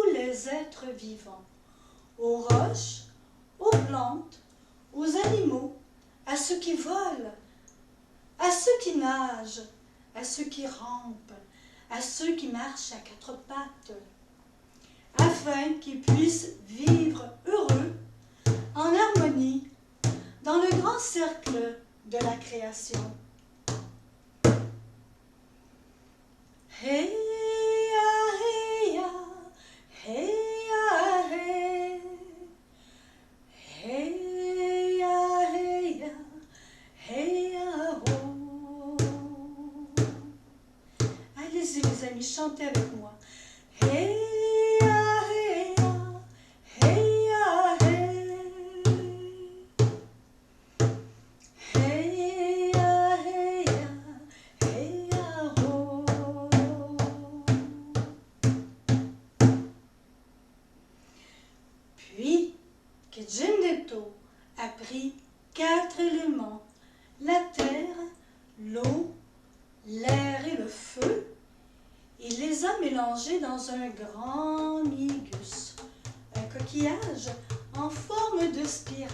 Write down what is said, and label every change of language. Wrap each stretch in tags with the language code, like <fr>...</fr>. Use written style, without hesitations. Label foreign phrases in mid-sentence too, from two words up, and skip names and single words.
<fr>les êtres vivants, aux roches, aux plantes, aux animaux, à ceux qui volent, à ceux qui nagent, à ceux qui rampent, à ceux qui marchent à quatre pattes, afin qu'ils puissent vivre heureux, en harmonie, dans le grand cercle de la création. Hey ya, hey ya, hey ya, hey. Hey ya, hey ya, hey ya, oh. Allez-y les amis, chantez avec moi. Hey ya, hey ya, hey ya, hey. Hey ya, hey ya, hey ya, oh. Puis que Gymnetto a pris 4 éléments, la terre, l'eau, l'air et le feu, et les a mélangés dans un grand migus, un coquillage en forme de spirale.</fr>